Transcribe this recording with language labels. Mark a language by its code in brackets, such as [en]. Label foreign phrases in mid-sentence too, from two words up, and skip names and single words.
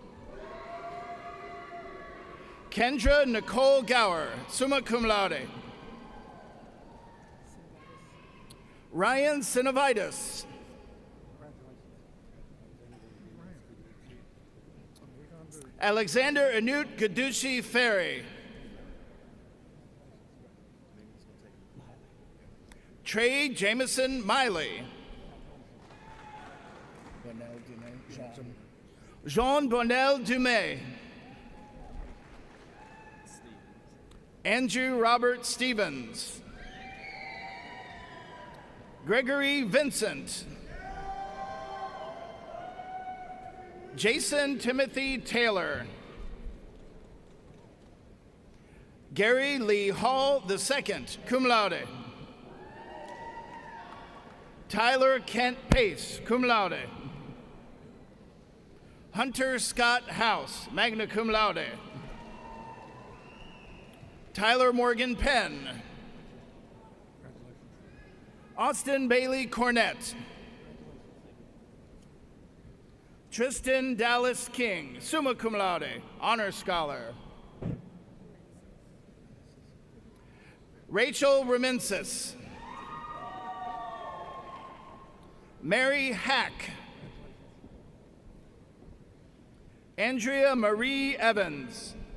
[en] Kendra Nicole Gower, [la] summa cum laude. [en] Ryan Sinovitis. Alexander Anut Gadushi Ferry. Trey Jameson Miley. Jean Bonnel Dumais. Andrew Robert Stevens. Gregory Vincent. Jason Timothy Taylor. Gary Lee Hall II, [la] cum laude. [en] Tyler Kent Pace, [la] cum laude. [en] Hunter Scott House, [la] magna cum laude. [en] Tyler Morgan Penn. Austin Bailey Cornett. Tristan Dallas King, [la] summa cum laude, [en] honor scholar. Rachel Remensis. Mary Hack. Andrea Marie Evans.